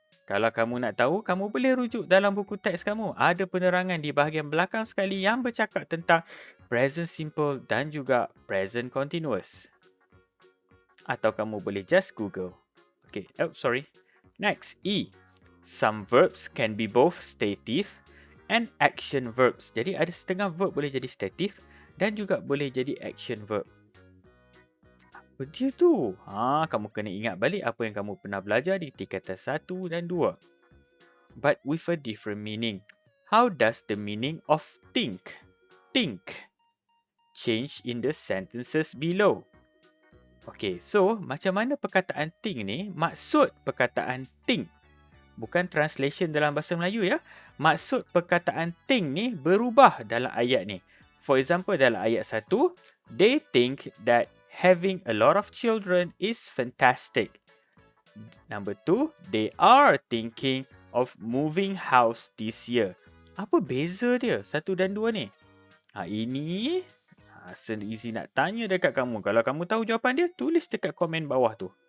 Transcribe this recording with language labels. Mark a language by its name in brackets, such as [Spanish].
[Malay] Kalau kamu nak tahu, kamu boleh rujuk dalam buku teks kamu. Ada penerangan di bahagian belakang sekali yang bercakap tentang present simple dan juga present continuous. Atau kamu boleh just Google. [English] Okay, sorry. Next, E. Some verbs can be both stative and action verbs. [Malay] Jadi ada setengah verb boleh jadi stative dan juga boleh jadi action verb. Apa dia tu? Kamu kena ingat balik apa yang kamu pernah belajar di tingkatan 1 dan 2. [English] But with a different meaning. How does the meaning of think change in the sentences below? [Malay] Okay, so macam mana perkataan think ni? Maksud perkataan think, bukan translation dalam bahasa Melayu ya. Maksud perkataan think ni berubah dalam ayat ni. [English] For example, [Malay] dalam ayat 1, [English] they think that having a lot of children is fantastic. Number 2, they are thinking of moving house this year. [Malay] Apa beza dia 1 dan 2 ni? Ini Easy nak tanya dekat kamu. Kalau kamu tahu jawapan dia, tulis dekat komen bawah tu.